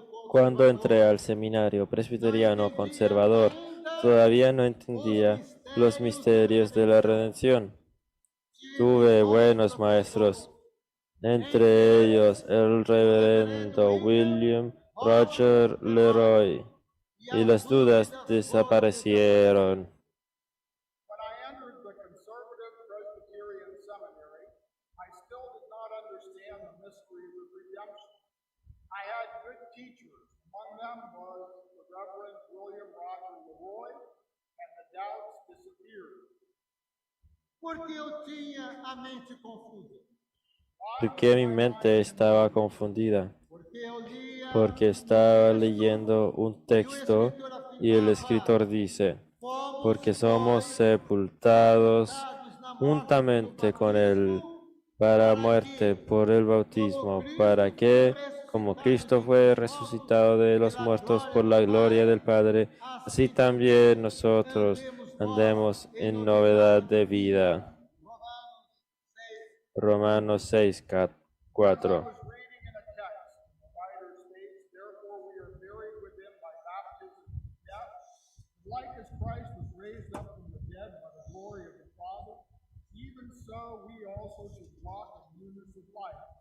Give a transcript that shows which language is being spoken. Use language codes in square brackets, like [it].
[es] Cuando entré al seminario presbiteriano conservador, todavía no entendía los misterios de la redención. Tuve buenos maestros, entre ellos el reverendo William Roger Leroy, y las dudas desaparecieron. [en] When I entered the conservative Presbyterian seminary, I still did not understand the mysteries of redemption. I had good teachers. Among them was the Reverend William Roger Leroy, and the doubts disappeared. [pt] Porque eu tinha a mente confusa. [es] Porque mi mente estaba confundida, [pt] Porque eu lia [es] porque estaba leyendo un texto y el escritor dice, porque somos sepultados juntamente con Él para muerte por el bautismo, para que, como Cristo fue resucitado de los muertos por la gloria del Padre, así también nosotros andemos en novedad de vida. Romanos 6, 4. [en] I was reading in a text, and the writer states, therefore we are buried with him by baptism in death, like as Christ was raised up from the dead by the glory of the Father, even so we also should walk in newness of life.